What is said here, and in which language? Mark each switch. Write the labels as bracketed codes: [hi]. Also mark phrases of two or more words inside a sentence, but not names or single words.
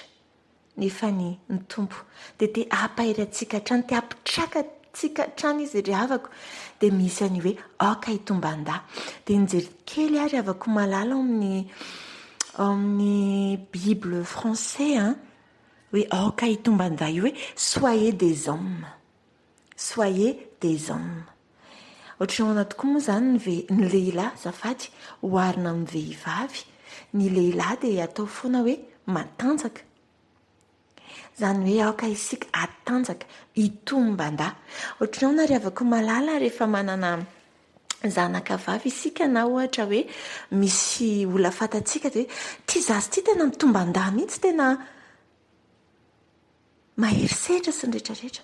[mg] Nefa ny tompo dia te hampahery antsika hatrany, te hampitraka antsika hatrany izy ry avako. Dia misy any hoe aoka hitomban-da. Dia nijery kely ry avako malala amin'ny [fr] Bible français [mg] hoe aoka hitomban-da io hoe [fr] soyez des hommes. Soyez des hommes. [mg] Ohatrany ahoana tokoa moa izany ny lehilahy zafady oharina amin'ny vehivavy. Ny lehilahy dia atao foana hoe matanjaka. Izany hoe aoka isika atanjaka, hitomban-da. Ohatrany ahoana ry avako malala rehefa manana zanaka vavy isika na ohatra hoe misy olona fantatsika dia ity zazy ity tena mitomban-da mihitsy, tena mahery sehatra sy ny rehetrarehetra.